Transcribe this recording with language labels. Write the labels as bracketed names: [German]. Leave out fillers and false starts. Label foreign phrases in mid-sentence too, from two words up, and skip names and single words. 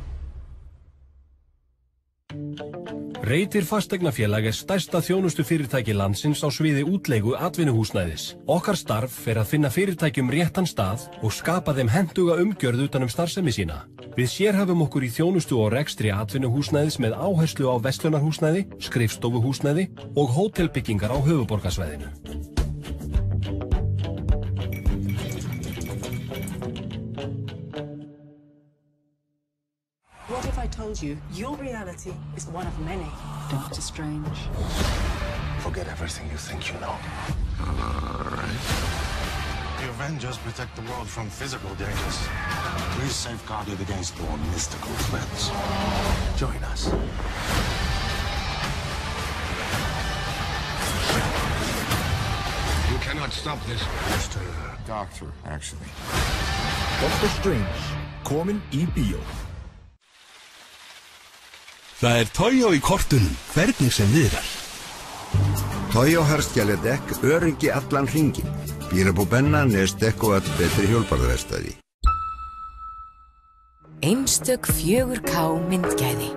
[Icelandic] Reitir fasteignafélag stærsta þjónustufyrirtæki landsins á sviði útleigu atvinnuhúsnæðis. Okkar starf að finna fyrirtækjum réttan stað og skapa þeim hentuga umgjörð utan starfsemi sína. Við sérhæfum okkur í þjónustu og rekstri atvinnuhúsnæðis með áherslu á verslunarhúsnæði, skrifstofuhúsnæði og hótelbyggingar á höfuðborgarsvæðinu. [English] What if I told you your reality is one of many? Dr. Strange. Forget everything you think you know. All right. The Avengers protect the world from physical dangers. We safeguard it against more mystical threats. Join us. You cannot stop this. Mr. Doctor, actually. Dr. Strange, [Icelandic] komin í bíó. Það Toyo í kortunum, hvernig sem viðrar. Toyo herskjæledekk, öryggi allan hringinn. Bílabúð Benna, Nestek og öll betri hjólbarðaverkstæði. Einstök 4K myndgæði.